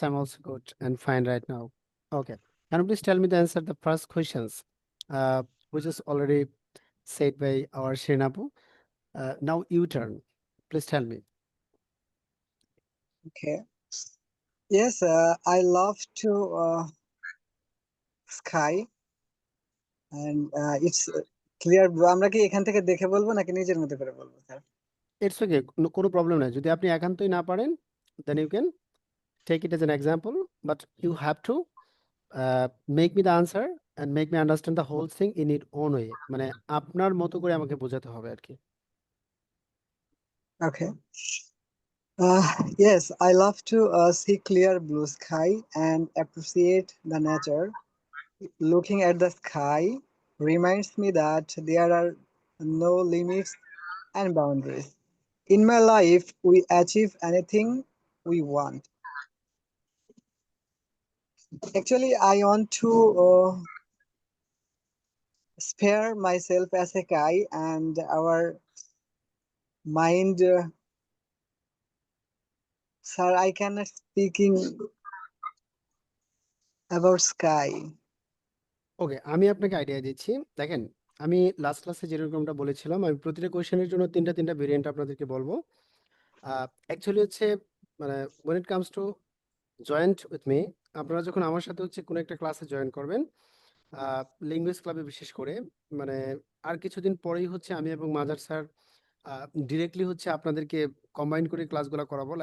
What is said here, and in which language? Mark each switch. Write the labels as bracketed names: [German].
[English] I'm also good and fine right now. Okay. Can you please tell me the answer the first questions, which is already said by our Shinapu. Now you turn. Please tell me. Okay. Yes, I love to sky and it's clear blue. [Bangla] আমরা কি এখান থেকে দেখে বলবো নাকি নিজের মতো করে বলবো স্যার? [English] It's okay. [Bangla] কোনো প্রবলেম নাই। যদি আপনি একান্তই না পারেন, [English] then you can take it as an example, but you have to make me the answer and make me understand the whole thing in its own way. [Bangla] মানে আপনার মতো করে আমাকে বোঝাতে হবে আর কি। [English] Okay. Yes, I love to see clear blue sky and appreciate the nature. Looking at the sky reminds me that there are no limits and boundaries. In my life, we achieve anything we want. Actually, I want to spare myself as a guy and our mind. Sir, I cannot speaking about sky. [Bangla] ওকে, আমি আপনাকে idea দিচ্ছি। দেখেন, আমি last ক্লাসে যেরকমটা বলেছিলাম, আমি প্রতিটা কোয়েশ্চেনের জন্য ৩টা ভেরিয়েন্ট আপনাদেরকে বলবো। অ্যাকচুয়ালি হচ্ছে, মানে [English] when it comes to [Bangla] joint with me, আপনারা যখন আমার সাথে হচ্ছে কোনো একটা ক্লাসে জয়েন করবেন, ল্যাঙ্গুয়েজ ক্লাবে বিশেষ করে, মানে আর কিছুদিন পরেই হচ্ছে আমি এবং মাজার স্যার ডিরেক্টলি হচ্ছে আপনাদেরকে কম্বাইন করে ক্লাসগুলো করাবো।